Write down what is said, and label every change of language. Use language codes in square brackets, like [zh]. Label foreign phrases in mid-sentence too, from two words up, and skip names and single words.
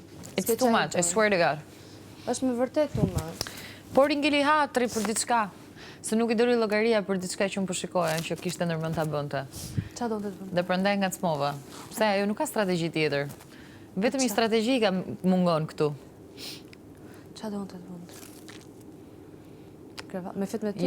[en] It's too much, I swear to God. [sq] Është me vërtet [en] too much. [sq] Por i ngeli hatri për diçka. Se nuk i dori llogaria për diçka që unë po shikoja që kishte ndërmend ta bënte. Çfarë donte të bënte? Dhe prandaj ngacmova. Pse ajo nuk ka strategji tjetër. Vetëm një strategji ka mungon këtu. Çfarë donte të bënte? Me fit me ty?